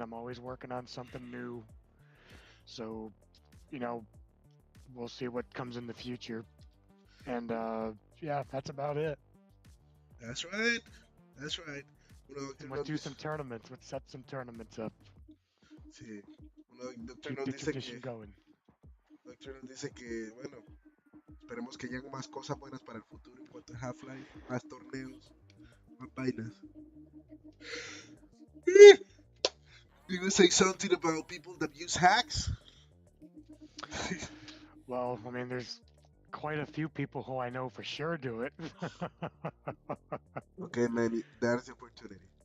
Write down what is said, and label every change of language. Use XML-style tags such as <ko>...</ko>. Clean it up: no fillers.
<en>I'm always working on something new. So, you know, we'll see what comes in the future. And yeah, that's about it. That's right. That's right. Uno, And let's do some tournaments. Let's set some tournaments up.</en> <es>Sí. Uno, Doctor</es> <en>Keep</en> <es>nos</es> <en>the</en> <es>dice</es> <en>tradition</en> <es>que,</es> <en>going.</en> <es>Doctor nos dice que, bueno, esperemos que lleguen más cosas buenas para el futuro en cuanto a Half-Life, más torneos, más vainas.</es> <en>You gonna say something about people that use hacks? Well, I mean, there's quite a few people who I know for sure do it. Okay, man, that's the opportunity.</en>